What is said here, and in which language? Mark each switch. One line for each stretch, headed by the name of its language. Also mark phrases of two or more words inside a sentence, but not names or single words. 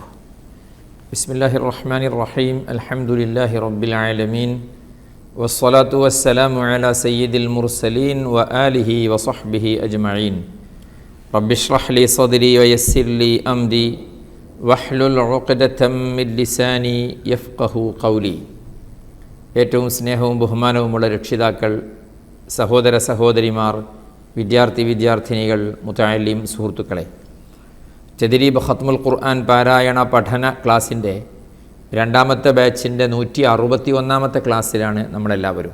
Arabic: بسم الله الرحمن الرحيم. الحمد لله رب العالمين. والصلاة والسلام على سيد المرسلين وآله وصحبه أجمعين. رب اشرح لي صدري ويسر لي أمري واحلل عقدة من لساني يفقه قولي.
Malayalam: ഏറ്റവും സ്നേഹവും ബഹുമാനവുമുള്ള രക്ഷിതാക്കൾ, സഹോദര സഹോദരിമാർ, വിദ്യാർത്ഥിനികൾ, മുതഅല്ലിം സുഹൃത്തുക്കളെ, തദ്രീബ് ഖത്മുൽ ഖുർആൻ പാരായണ പഠന ക്ലാസിൻ്റെ രണ്ടാമത്തെ ബാച്ചിൻ്റെ 161ാമത്തെ ക്ലാസ്സിലാണ് നമ്മളെല്ലാവരും.